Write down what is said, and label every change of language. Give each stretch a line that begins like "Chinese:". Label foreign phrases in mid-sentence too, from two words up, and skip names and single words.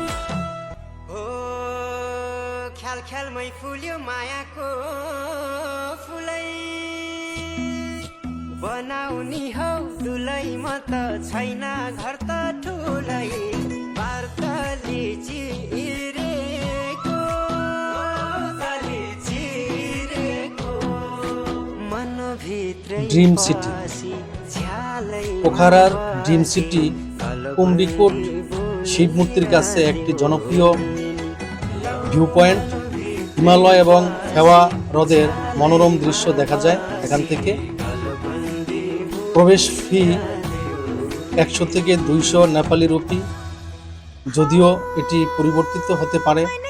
Nepali: ख्याल ख्यालमै फुल्यो मायाको फुलै बनाउनी हौ दुलै म त छैन घर त ठुलै पार्तली चिरेको मनभित्र
Bangla: ড্রিম সিটি পোখারার ড্রিম সিটি কুমরিকোট শিব মূর্তির কাছে একটি জনপ্রিয়
English: view point.
Bangla: হিমালয় এবং ফেওয়া হ্রদের মনোরম দৃশ্য দেখা যায় এখান থেকে। প্রবেশ ফি 100 থেকে 200 নেপালি রুপি, যদিও এটি পরিবর্তিত হতে পারে।